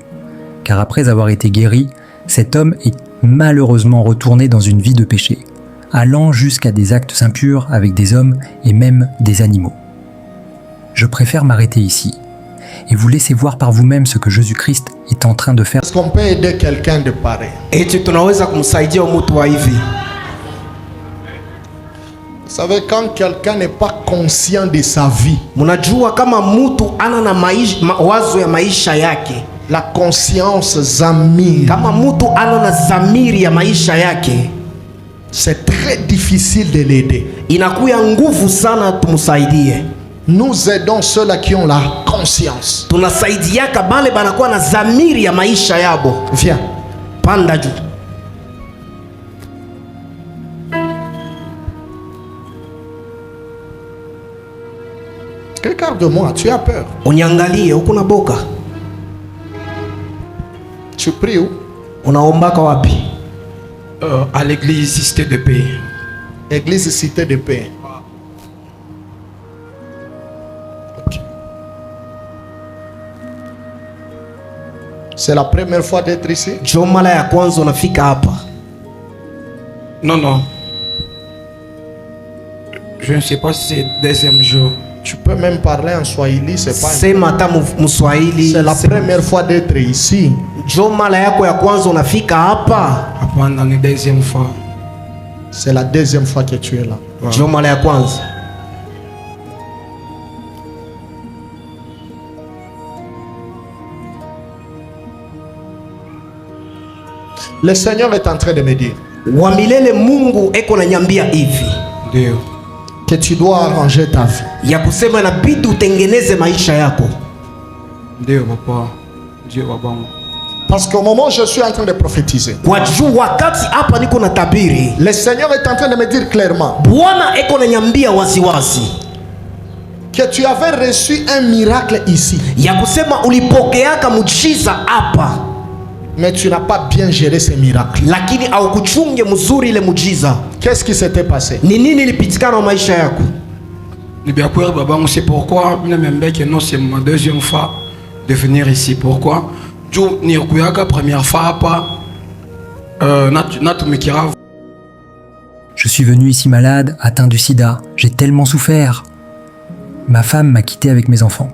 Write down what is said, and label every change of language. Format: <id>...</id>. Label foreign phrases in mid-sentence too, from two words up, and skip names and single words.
<fr>Car après avoir été guéri, cet homme est malheureusement retourné dans une vie de péché, allant jusqu'à des actes impurs avec des hommes et même des animaux. Je préfère m'arrêter ici et vous laisser voir par vous-même ce que Jésus-Christ est en train de faire. Est-ce qu'on peut aider quelqu'un de pareil?</fr> <sw>Eti tunaweza kumsaidia mtu wa hivi.</sw> <fr>Vous savez, quand quelqu'un n'est pas conscient de sa vie,</fr> <sw>Mnajua kama mtu ana na wazo ya maisha yake,</sw> <fr>la conscience zamir,</fr> <sw>kama mtu ana na zamiri ya maisha yake,</sw> <fr>c'est très difficile de l'aider.</fr> <sw>inakuya nguvu sana tumsaidie.</sw> <fr>Nous aidons ceux-là qui ont la conscience.</fr> <sw>Tunasaidiaka bale banakuwa na zamiri ya maisha yabo.</sw> <fr>Viens.</fr> <sw>Panda juu.</sw> <fr>Regarde-moi, tu as peur.</fr> <sw>Uniangalie, uko na boka.</sw> <fr>Tu pries où?</fr> <sw>Unaombaka wapi?</sw> <fr>À l'église Cité de Paix. Église Cité de Paix. Ok. C'est la première fois d'être ici?</fr> <sw>Jo mara ya kwanza unafika hapa?</sw> <fr>Non. Je ne sais pas si c'est le deuxième jour. Tu peux même parler en Swahili, c'est pas.</fr> <sw>Sema hata Mswahili.</sw> <fr>C'est la première fois d'être ici.</fr> <sw>Jo mara yako ya kwanza unafika hapa?</sw> <fr>Pendant la deuxième fois. C'est la deuxième fois que tu es là. Wow.</fr> <sw>Jo mara ya kwanza.</sw> <fr>Le Seigneur est en train de me dire</fr> <sw>Wa milele Mungu eko na nyambia hivi</sw> <fr>Dieu. que tu dois arranger ta vie.</fr> <sw>ya kusema inabidi utengeneze maisha yako.</sw> <fr>Dieu papa. Dieu baba. Parce qu'au moment où je suis en train de prophétiser,</fr> <sw>Kwa juu wakati hapa niko na tabiri,</sw> <fr>le Seigneur est en train de me dire clairement</fr> <sw>Bwana eko na nyambia waziwazi</sw> <fr>que tu avais reçu un miracle ici,</fr> <sw>ya kusema ulipokeaka mujiza hapa,</sw> <fr>mais tu n'as pas bien géré ce miracle.</fr> <sw>lakini au kuchunge mzuri ile mujiza.</sw> <fr>Qu'est-ce qui s'était passé?</fr> <sw>Ni nini ilipitikana na maisha yako?</sw> <fr>C'est pourquoi que non, c'est ma deuxième fois de venir ici. Pourquoi? Première fois Je suis venu ici malade, atteint du sida. J'ai tellement souffert. Ma femme m'a quitté avec mes enfants.</fr>